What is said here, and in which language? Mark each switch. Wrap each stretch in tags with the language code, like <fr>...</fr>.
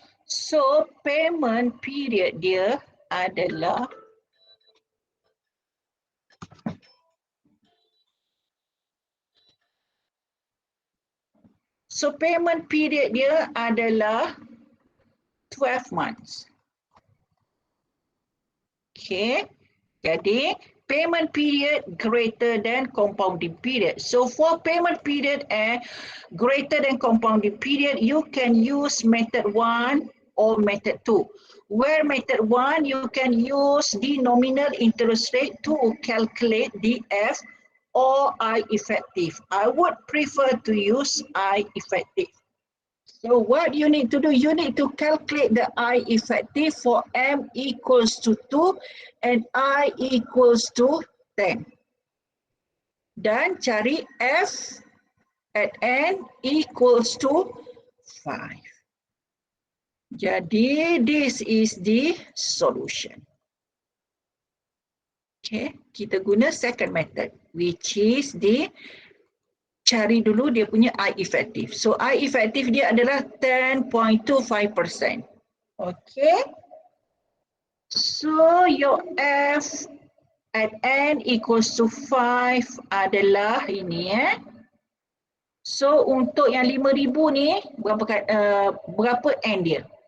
<ms>So payment period dia adalah payment period dia adalah</ms> <en>12 months. Okay. Jadi payment period greater than compounding period. So for payment period greater than compounding period, you can use method 1 or method 2. Where method 1, you can use the nominal interest rate to calculate the F or I effective. I would prefer to use I effective. So what you need to do, you need to calculate the I effective for M equals to 2 and I equals to 10.</en> <ms>Dan cari</ms> <en>F at N equals to 5. Jadi this is the solution.</en> <ms>Okay, kita guna</ms> <en>second method which is the</en> <ms>cari dulu dia punya I effective. So I effective dia adalah 10.25%. Okay. So your F at N equals to 5 adalah ini So untuk yang 5,000 ni berapa N dia?</ms>